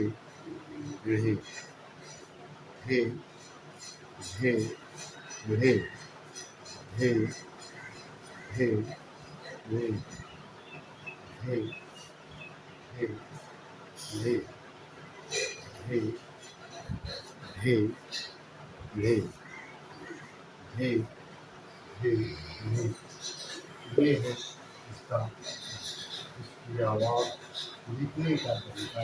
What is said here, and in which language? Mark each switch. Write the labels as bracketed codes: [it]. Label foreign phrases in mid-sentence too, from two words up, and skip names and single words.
[hi] रे धे धे रे धे धे रे धे धे रे धे धे रे धे धे रे। ये है इसका इसकी आवाज़ लिखने का तरीका।